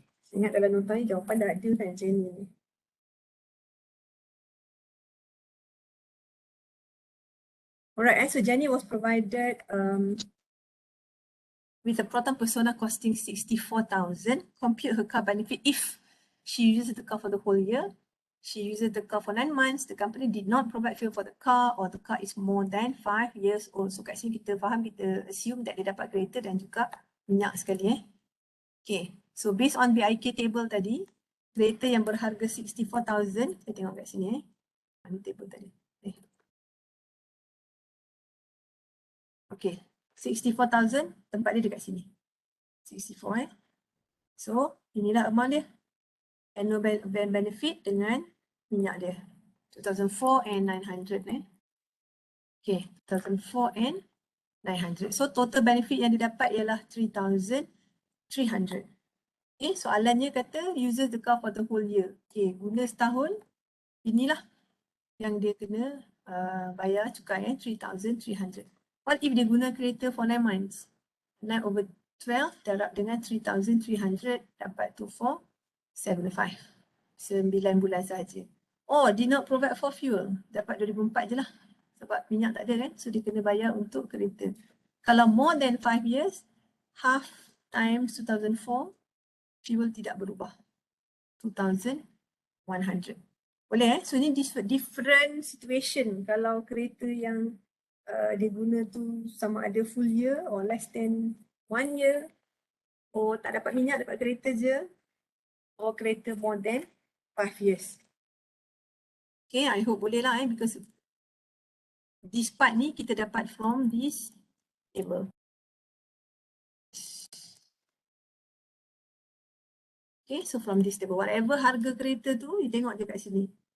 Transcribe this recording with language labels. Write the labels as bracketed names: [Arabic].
[Malay] Ingat dalam nota ni jawapan dah ada kan Jenny ni. [English] Alright, so Jenny was provided with a Proton Persona costing 64,000. Compute her car benefit if she uses the car for the whole year. She uses the car for 9 months. The company did not provide fuel for the car, or the car is more than 5 years old. [Malay] So kat sini kita faham, kita assume that dia dapat kereta dan juga minyak sekali. Okay. So based on [English] BIK table [Malay] tadi, kereta yang berharga 64,000, kita tengok kat sini Mana table tadi? Okay, 64,000, tempat dia dekat sini. 64 So, inilah amount dia. Annual benefit dengan minyak dia. 2004 and 900 Okay, 2004 and 900. So total benefit yang didapat ialah 3,300. [English] Okay, [Malay] soalannya kata [English] uses the car for the whole year. [Malay] Okay, guna setahun, inilah yang dia kena bayar cukai 3,300. [English] What if [Malay] dia guna kereta [English] for 9 months? [Malay] 9 over 12 darab dengan 3,300 dapat 2,475. 9 bulan sahaja. [English] Oh, did not provide for fuel. [Malay] Dapat 2004 je lah. Sebab minyak tak ada kan. So dia kena bayar untuk kereta. Kalau [English] more than 5 years, [Malay] half times 2004, fuel tidak berubah. 2,100. Boleh So ni [English] different situation. [Malay] Kalau kereta yang dia guna tu sama ada [English] full year or less than 1 year. [Malay] Or tak dapat minyak, dapat kereta je. [English] Or kereta more than 5 years. Okay, I hope [Malay] boleh lah [English] because this part [Malay] ni kita dapat [English] from this table. Okay, so from this table, whatever [Malay] harga kereta tu, you tengok je kat sini.